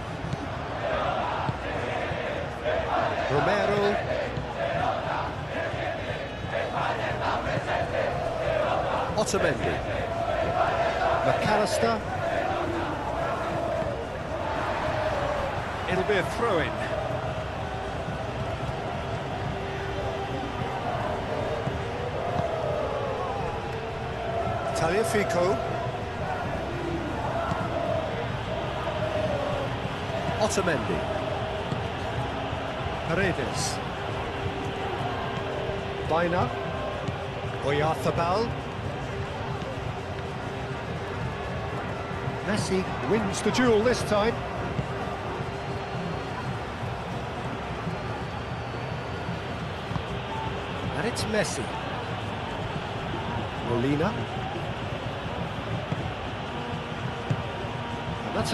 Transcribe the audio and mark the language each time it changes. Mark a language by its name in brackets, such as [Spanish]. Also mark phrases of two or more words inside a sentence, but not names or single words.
[English] Romero. Otamendi. McAllister. It'll be a throw-in. Tagliafico. Otamendi. Paredes. Baina. Oyarzabal. Messi wins the duel this time. And it's Messi. Molina. And that's a...